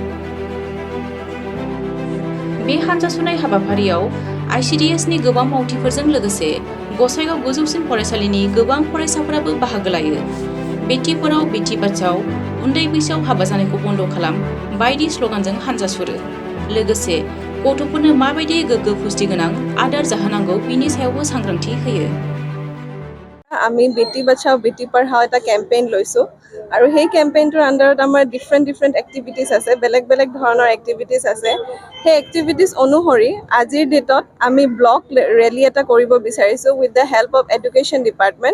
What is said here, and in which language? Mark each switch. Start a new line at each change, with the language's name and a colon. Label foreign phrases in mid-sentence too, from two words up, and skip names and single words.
Bodo: बे हानजा सुरनाय हाबाफारियाव ICDS नि गोबां मावथिफोरजों लोगोसे गसाइगाव गोजौसिन फरायसालिनि गोबां फरायसाफोराबो बाहागो लायो। बेटी पढ़ाओ बेटी बचाओ उन्दै बैसोआव हाबा जानायखौ बन्द खालाम बायदि स्लगानजों हानजा सुरो। लोगोसे गथ'फोरनो माबायदि गोग्गो पुष्टि गोनां आदार जाहोनांगौ बिनि सायावबो सांग्रांथि होयो।
Assamese: আমি বেটি বাচাও বেটি পঢ়াও এটা কেম্পেইন লৈছো আৰু সেই কেম্পেইনটোৰ আন্ডাৰত আমাৰ
English: different activities
Assamese: আছে, বেলেগ ধৰণৰ এক্টিভিটিজ আছে। সেই এক্টিভিটিজ অনুসৰি আজিৰ ডেটত আমি
English: block rally
Assamese: এটা কৰিব বিচাৰিছো
English: with the help of education department.